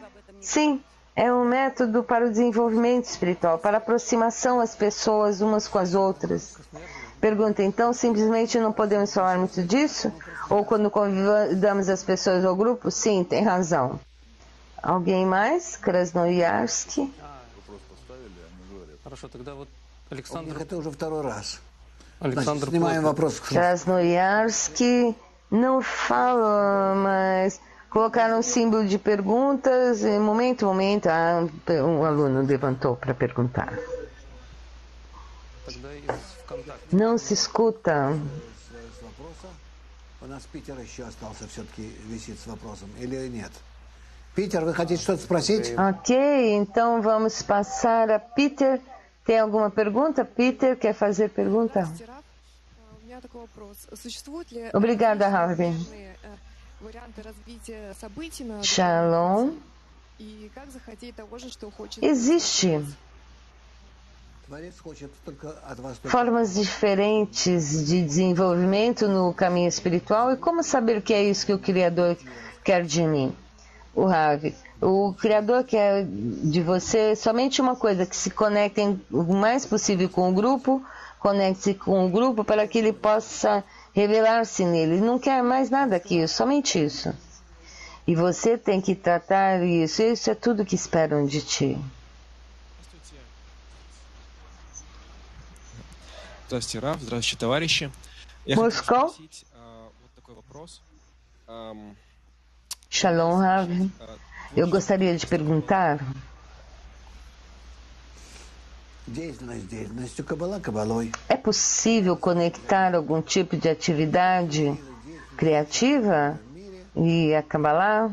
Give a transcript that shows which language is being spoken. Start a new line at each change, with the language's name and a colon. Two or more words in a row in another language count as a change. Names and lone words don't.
Portuguese: Sim, é um método para o desenvolvimento espiritual, para a aproximação às pessoas umas com as outras. Pergunta, então, simplesmente não podemos falar muito disso? Ou quando convidamos as pessoas ao grupo? Sim, tem razão. Alguém mais? Krasnoyarsky?
Russian: Это уже второй раз. Значит, снимаем вопрос.
Portuguese: Krasnoyarsky não fala, mas colocaram um símbolo de perguntas. Momento, um aluno levantou para perguntar. Não se escuta.
Russian: У нас Питер еще остался все-таки висит с вопросом, или нет? Питер, вы хотите что-то спросить?
Portuguese: Ok, então vamos passar a Peter. Tem alguma pergunta? Peter, quer fazer pergunta?
Russian: У меня такой вопрос. Существуют ли
Portuguese: Obrigada, Harvey.
Russian: варианты развития событий на Shalom. и как захотеть того же, что хочет?
Portuguese: Existe
Russian: Творец хочет только от вас только
Portuguese: formas diferentes de desenvolvimento no caminho espiritual. E como saber que é isso que o Criador quer de mim? O Ravi. O Criador quer de você somente uma coisa, que se conectem o mais possível com o grupo, conecte-se com o grupo para que ele possa revelar-se nele. Ele não quer mais nada que isso, somente isso. E você tem que tratar isso. Isso é tudo que esperam de ti.
Russian: Здравствуйте, Рав. Здравствуйте, товарищи. Я хотел хотел спросить вот такой вопрос.
Portuguese: Shalom, Rav. Eu gostaria de perguntar.
Russian: Деятельность Каббала Каббалой.
Portuguese: É possível conectar algum tipo de atividade criativa e a Kabbalah?